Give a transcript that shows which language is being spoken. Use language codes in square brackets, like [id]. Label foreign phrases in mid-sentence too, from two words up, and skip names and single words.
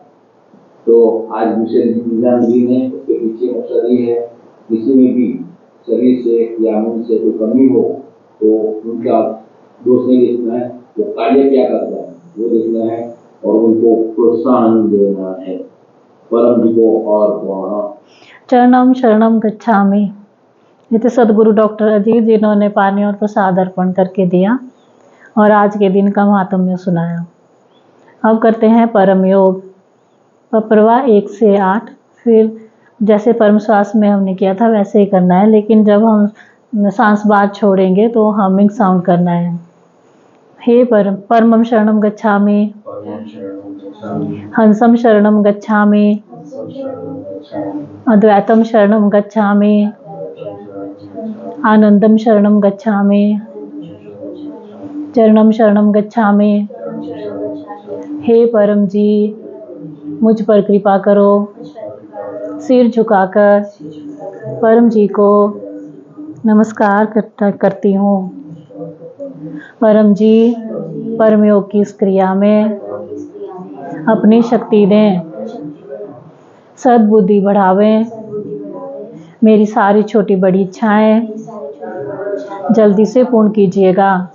[hi] तो आज विशेष दिव्यांग दिन है, उसके पीछे मकसद ये है किसी में भी शरीर से या मन से कोई कमी हो तो उनका दोष नहीं देखना है, वो कार्य क्या करता है वो देखना है और उनको प्रोत्साहन देना है। परम जी को और [sa] चरणम शरणम गच्छामि। [hi] ये तो सदगुरु डॉक्टर अजीत जिन्होंने पानी और प्रसाद अर्पण करके दिया और आज के दिन का महात्म्य सुनाया। अब करते हैं परम योग। पप्रवा 1 से 8। फिर जैसे परम श्वास में हमने किया था वैसे ही करना है, लेकिन जब हम सांस बाद छोड़ेंगे तो [en] humming sound [hi] करना है। [sa] हे परमम शरणम गच्छामि, हंसम शरणम गच्छामि, अद्वैतम शरणम गच्छामि, आनंदम शरणम गच्छामि, चरणम शरणम गच्छामि। [hi] हे परम जी, मुझ पर कृपा करो। सिर झुकाकर परम जी को नमस्कार करती हूँ। परम जी परम योग की इस क्रिया में अपनी शक्ति दें, सद्बुद्धि बढ़ावें, मेरी सारी छोटी बड़ी इच्छाएं जल्दी से पूर्ण कीजिएगा।